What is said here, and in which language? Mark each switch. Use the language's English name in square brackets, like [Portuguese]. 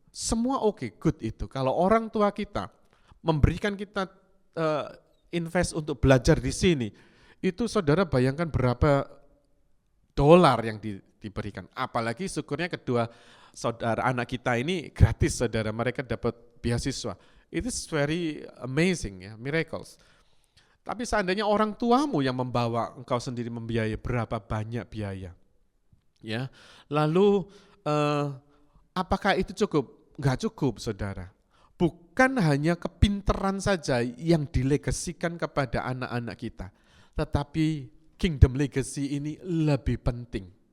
[Indonesian] Semua oke, good itu. Kalau orang tua kita memberikan kita invest untuk belajar di sini, itu saudara bayangkan berapa dolar yang diberikan. Apalagi syukurnya kedua saudara anak kita ini gratis saudara, mereka dapat beasiswa. [English] It is very amazing ya, miracles. [Indonesian] Tapi seandainya orang tuamu yang membawa, engkau sendiri membiayai, berapa banyak biaya. Ya. Lalu apakah itu cukup? Enggak cukup saudara. Bukan hanya kepinteran saja yang dilegasikan kepada anak-anak kita, tetapi kingdom legacy ini lebih penting.